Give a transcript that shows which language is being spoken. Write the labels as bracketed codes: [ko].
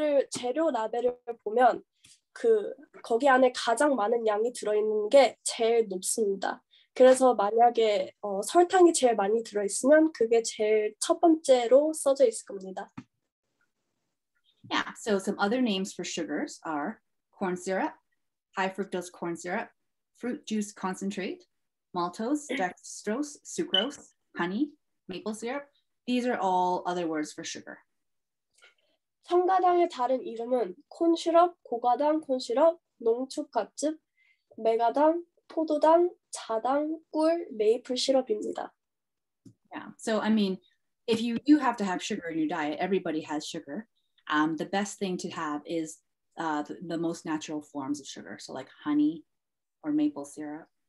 [ko] 재료 라벨을 보면 거기 안에 가장 많은 양이 들어있는 게 제일 높습니다. 그래서 만약에 설탕이 제일 많이 들어있으면 그게 제일 첫 번째로 써져 있을 겁니다. [en] Yeah, so some other names for sugars are corn syrup, high fructose corn syrup, fruit juice concentrate, maltose, dextrose, sucrose, honey, maple syrup. These are all other words for sugar. [ko] 첨가당의 다른 이름은 콘시럽, 고가당 콘시럽, 농축갓즙, 메가당, 포도당, 자당, 꿀, 메이플 시럽입니다. [en] Yeah, so I mean, if you do have to have sugar in your diet, everybody has sugar. The best thing to have is the most natural forms of sugar, so like honey or maple syrup.